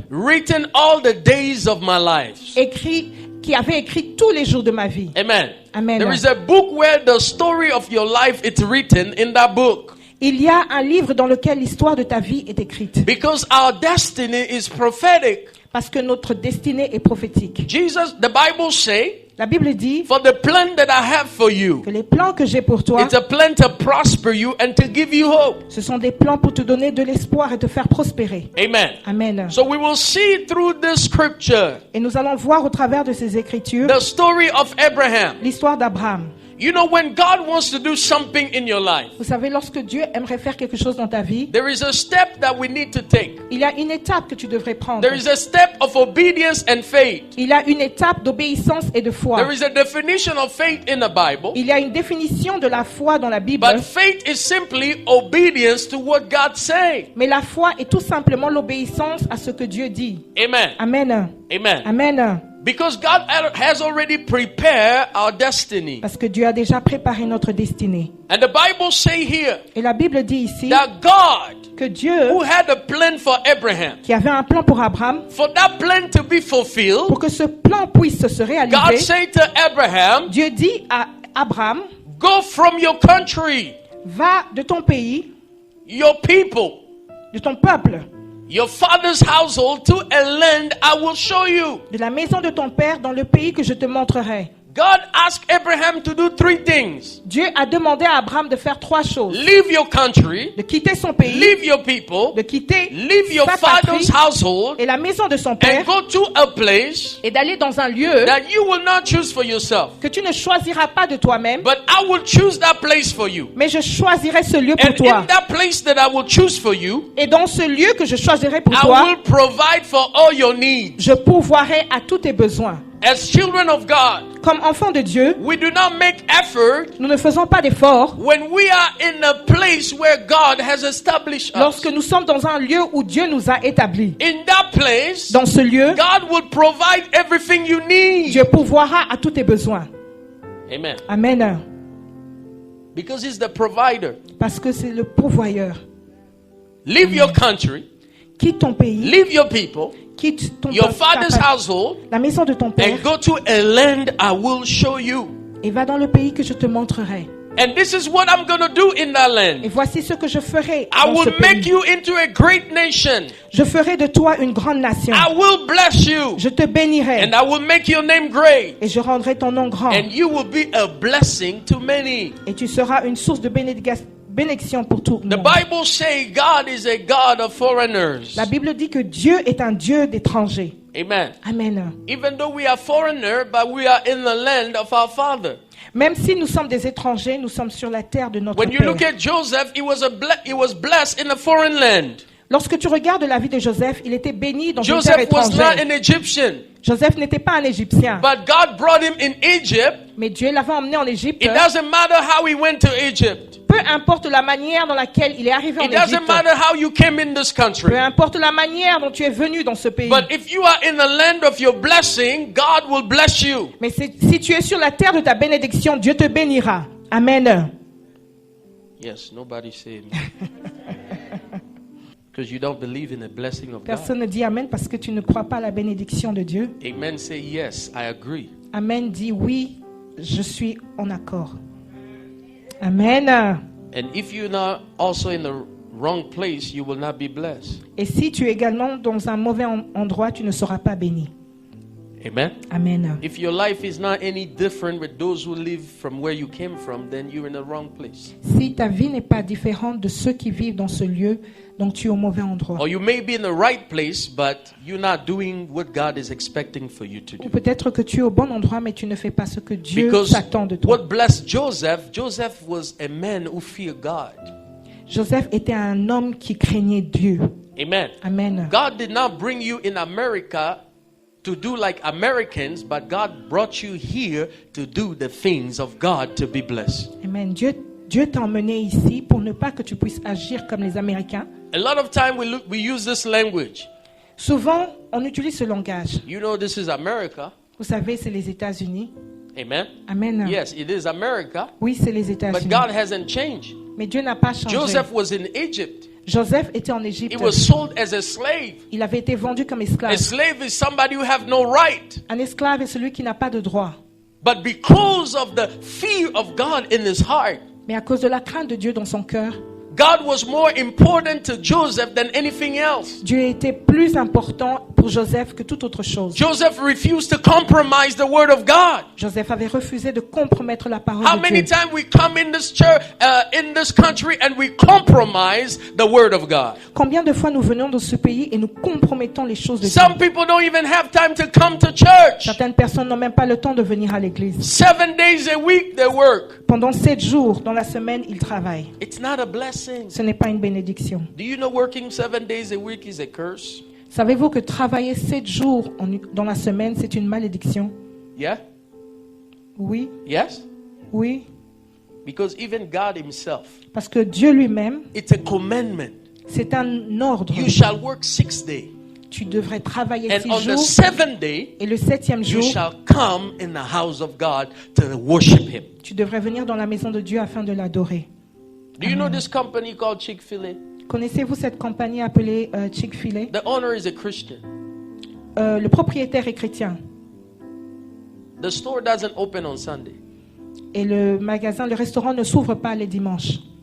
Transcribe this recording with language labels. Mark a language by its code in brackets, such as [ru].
[en] written all the days of my life. [fr] qui avait écrit tous les jours de ma vie. [en] Amen. [fr] Amen. [en] There is a book where the story of your life is written in that book. [fr] Il y a un livre dans lequel l'histoire de ta vie est écrite. [en] Because our destiny is prophetic. [fr] Parce que notre destinée est prophétique. [en] The Bible say, [fr] La Bible dit [en] for the plan that I have for you, [fr] que les plans que j'ai pour toi, [en] it's a plan to prosper you and to give you hope. [fr] ce sont des plans pour te donner de l'espoir et te faire prospérer. [en] Amen. [fr] Amen. [en] So we will see through this scripture [fr] Et nous allons voir au travers de ces écritures [en] the story of Abraham. [fr] l'histoire d'Abraham. [en] You know, when God wants to do something in your life, [fr] Vous savez, lorsque Dieu aimerait faire quelque chose dans ta vie, [en] there is a step that we need to take. [fr] il y a une étape que tu devrais prendre. [en] There is a step of obedience and faith. [fr] Il y a une étape d'obéissance et de foi. [en] There is a definition of faith in the Bible. [fr] Il y a une définition de la foi dans la Bible. [en] But faith is simply obedience to what God says. [fr] Mais la foi est tout simplement l'obéissance à ce que Dieu dit. [en] Amen. [fr] Amen. [en] Amen. [fr] Amen. [en] Because God has already prepared our destiny. [fr] Parce que Dieu a déjà préparé notre destinée. [en] And the Bible say here [fr] Et la Bible dit ici [en] that God, [fr] que Dieu, [en] who had a plan for Abraham, [fr] qui avait un plan pour Abraham, [en] for that plan to be fulfilled, [fr] pour que ce plan puisse se [en] God [fr] réaliser, [en] said to Abraham, [fr] Dieu dit à Abraham, [en] go from your country, [fr] va de ton pays, [en] your people, [fr] de ton peuple, [en] your father's household to a land I will show you. [fr] de la maison de ton père dans le pays que je te montrerai. [en] God asked Abraham to do three things. [fr] Dieu a demandé à Abraham de faire trois choses. [en] Leave your country, [fr] De quitter son pays, [en] leave your people, [fr] de quitter [en] leave your [fr] sa patrie [en] father's household, [fr] et la maison de son [en] and [fr] père [en] go to a place [fr] et d'aller dans un lieu [en] that you will not choose for yourself. [fr] que tu ne choisiras pas de toi-même, [en] But I will choose that place for you. [fr] mais je choisirai ce lieu pour [en] And [fr] toi. [en] in that place that I will choose for you, [fr] Et dans ce lieu que je choisirai pour [en] I [fr] toi, [en] will provide for all your needs. [fr] je pourvoirai à tous tes besoins. [en] As children of God, [fr] Comme enfants de Dieu, [en] we do not make effort [fr] nous ne faisons pas d'efforts [en] when we are in a place where God has established us. [fr] lorsque nous sommes dans un lieu où Dieu nous a établis. [en] In that place, [fr] Dans ce lieu, [en] God will provide everything you need. [fr] Dieu pourvoira à tous tes besoins. [en] Amen. [fr] Amen. [en] Because He's the provider. [fr] Parce que c'est le pourvoyeur. [en] Leave your country, [fr] Quitte ton pays, [en] leave your people, [fr] quitte ton [en] your [fr] peuple, [en] father's [fr] ta patrie, [en] household, [fr] la maison de ton père, [en] and go to a land I will show you. [fr] et va dans le pays que je te montrerai. [en] And this is what I'm going to do in that land. [fr] Et voici ce que je ferai [en] I [fr] dans ce [en] will make [fr] pays. [en] you into a great nation. [fr] Je ferai de toi une grande nation. [en] I will bless you. [fr] Je te bénirai [en] And I will make your name great. [fr] et je rendrai ton nom grand. [en] And you will be a blessing to many. [fr] Et tu seras une source de bénédiction pour tout le [en] The [fr] monde. [en] Bible says God is a God of foreigners. [fr] La Bible dit que Dieu est un Dieu d'étrangers. [en] Amen. [fr] Amen. [en] Even though we are foreigner, but we are in the land of our father. [fr] Même si nous sommes des étrangers, nous sommes sur la terre de notre [en] When you [fr] Père. [en] look at Joseph, he was blessed in a foreign land. [fr] Lorsque tu regardes la vie de Joseph, il était béni dans une terre [en] Joseph was not [fr] étrangère. [en] an Egyptian, [fr] Joseph n'était pas un Égyptien, [en] but God brought him in Egypt. [fr] mais Dieu l'avait emmené en Égypte. [en] It doesn't matter how he went to Egypt. [fr] Peu importe la manière dans laquelle il est arrivé en [en] It doesn't [fr] Égypte, [en] matter how you came in this country. [fr] peu importe la manière dont tu es venu dans ce pays, [en] But if you are in the land of your blessing, God will bless you. [fr] mais si tu es sur la terre de ta bénédiction, Dieu te bénira. Amen. [en] Yes, nobody say amen. Because you don't believe in the blessing of God. [fr] Personne ne dit Amen parce que tu ne crois pas à la bénédiction de Dieu. [en] Amen say yes, I agree. [fr] Amen dit oui, je suis en accord. [en] Amen. And if you're not also in the wrong place, you will not be blessed. [fr] Et si tu es également dans un mauvais endroit, tu ne seras pas béni. [en] Amen. [fr] Amen. [en] If your life is not any different with those who live from where you came from, then you're in the wrong place. [fr] Si ta vie n'est pas différente de ceux qui vivent dans ce lieu, donc tu es au mauvais endroit. [en] Or you may be in the right place, but you're not doing what God is expecting for you to [fr] Ou [en] do. [fr] peut-être que tu es au bon endroit, mais tu ne fais pas ce que Dieu [en] Because [fr] s'attend de toi. [en] what blessed Joseph, Joseph was a man who feared God. [fr] Joseph était un homme qui craignait Dieu. [en] Amen. [fr] Amen. [en] God did not bring you in America to do like Americans, but God brought you here to do the things of God to be blessed. Amen. [fr] Dieu t'a emmené ici pour ne pas que tu puisses agir comme les Américains. [en] A lot of time we use this language. [fr] Souvent, on utilise ce langage. [en] You know, this is America. [fr] Vous savez, c'est les États-Unis. [en] Amen. [fr] Amen. [en] Yes, it is America, [fr] Oui, c'est les [en] but [fr] États-Unis. [en] God hasn't changed. [fr] Mais Dieu n'a pas changé. [en] Joseph was in Egypt. [fr] Joseph était en [en] He [fr] Égypte. [en] was sold as a slave. [fr] Il avait été vendu comme [en] A [fr] esclave. [en] slave is somebody who have no right. [fr] Un esclave est celui qui n'a pas de droit. [en] But because of the fear of God in his heart, [fr] Mais à cause de la crainte de Dieu dans son cœur, [en] God was more important to Joseph than anything else. [fr] Dieu était plus important pour Joseph que toute autre chose. [en] Joseph refused to compromise the word of God. [fr] Joseph avait refusé de compromettre la parole [en] How [fr] de [en] many [fr] Dieu. [en] times we come in this church, in this country, and we compromise the word of God? [fr] Combien de fois nous venons dans ce pays et nous compromettons les choses de Dieu? [en] Some people don't even have time to come to church. [fr] Certaines personnes n'ont même pas le temps de venir à l'église. [en] 7 days a week they work. [fr] Pendant 7 jours dans la semaine, ils travaillent. [en] It's not a blessing. [fr] Ce n'est pas une bénédiction. [en] Do you know working 7 days a week is a curse? [fr] Savez-vous que travailler 7 jours dans la semaine, c'est une malédiction? [en] Yeah? [fr] Oui, [en] Yes? [fr] oui. [en] Because even God himself, [fr] Parce que Dieu lui-même, [en] it's a commandment. [fr] c'est un ordre. [en] You shall work 6 days. [fr] Tu devrais travailler [en] And [fr] 6 [en] on the [fr] jours [en] 7th day, [fr] et le 7e [en] you [fr] jour, [en] shall come in the house of God to worship him. [fr] tu devrais venir dans la maison de Dieu afin de l'adorer. [en] Do you know this company called Chick-fil-A? [fr] Connaissez-vous cette compagnie appelée Chick-fil-A? [en] The owner is a Christian. [fr] Le propriétaire est chrétien. [en] The store doesn't open on Sunday. [fr] Et le restaurant ne s'ouvre pas les dimanches.